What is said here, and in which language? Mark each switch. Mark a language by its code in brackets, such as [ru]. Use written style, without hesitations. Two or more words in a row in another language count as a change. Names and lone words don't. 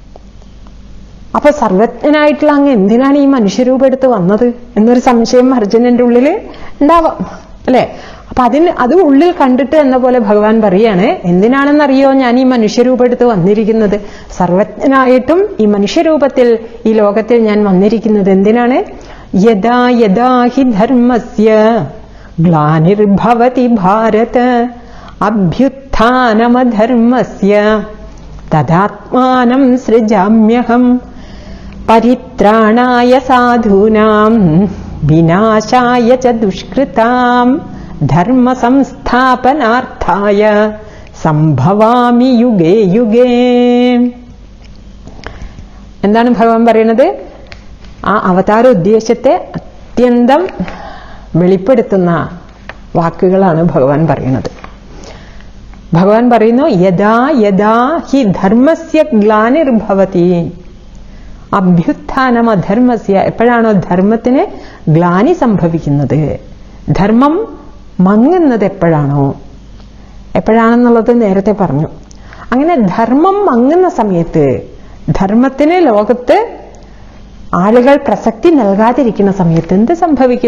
[ml] അപ്പൊ സർവജ്ഞനായിട്ടുള്ള അങ്ങ് എന്തിനാണ് ഈ മനുഷ്യരൂപം എടുത്ത് വന്നത് എന്നൊരു സംശയം അർജുനന്റെ ഉള്ളിൽ ഉണ്ടാവാം അല്ലെ? അപ്പൊ അത് ഉള്ളിൽ കണ്ടിട്ട് എന്ന പോലെ ഭഗവാൻ പറയാണ്, എന്തിനാണെന്നറിയോ ഞാൻ ഈ മനുഷ്യരൂപം എടുത്ത് വന്നിരിക്കുന്നത്? സർവജ്ഞനായിട്ടും ഈ മനുഷ്യരൂപത്തിൽ ഈ ലോകത്തിൽ ഞാൻ വന്നിരിക്കുന്നത് എന്തിനാണ്? [sa] യദാ യദാ ഹി ധർമ്മസ്യ ഗ്ലാനിർഭവതി ഭാരത അഭ്യുത്ഥാനമധർമ്മസ്യ തദാത്മാനം സൃജാമ്യഹം പരിത്രാണായ സാധൂനാം വിനാശായ ച ദുഷ്കൃതാം ധർമ്മ സംസ്ഥാപനാർത്ഥായ സംഭവാമി യുഗേ യുഗേ. [ml] എന്താണ് ഭഗവാൻ പറയുന്നത്? ആ അവതാര ഉദ്ദേശത്തെ അത്യന്തം വെളിപ്പെടുത്തുന്ന വാക്കുകളാണ് ഭഗവാൻ പറയുന്നത്. ഭഗവാൻ പറയുന്നു, [sa] യദാ യദാ ഹി ധർമ്മസ്യ ഗ്ലാനിർഭവതി അഭ്യുത്ഥാനം അധർമ്മസ്യ. [ml] എപ്പോഴാണോ ധർമ്മത്തിന് ഗ്ലാനി സംഭവിക്കുന്നത്, ധർമ്മം മങ്ങുന്നത് എപ്പോഴാണെന്നുള്ളത് നേരത്തെ പറഞ്ഞു. അങ്ങനെ ധർമ്മം മങ്ങുന്ന സമയത്ത്, ധർമ്മത്തിന് ലോകത്ത് ആളുകൾ പ്രസക്തി നൽകാതിരിക്കുന്ന സമയത്ത് എന്ത് സംഭവിക്കും?